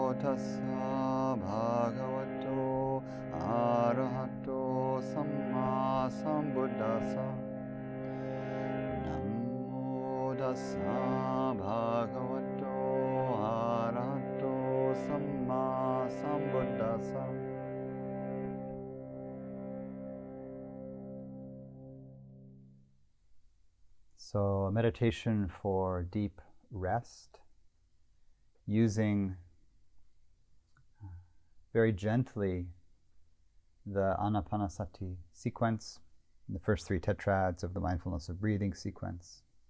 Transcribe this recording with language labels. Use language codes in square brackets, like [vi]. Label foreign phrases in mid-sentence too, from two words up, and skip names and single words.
[pi] tassa bhagavato arahato sammāsambuddhasa. Namo tassa bhagavato arahato sammāsambuddhasa. [en] So, a meditation for deep rest, using very gently the Ānāpānasati sequence, the first 3 tetrads of the mindfulness of breathing sequence.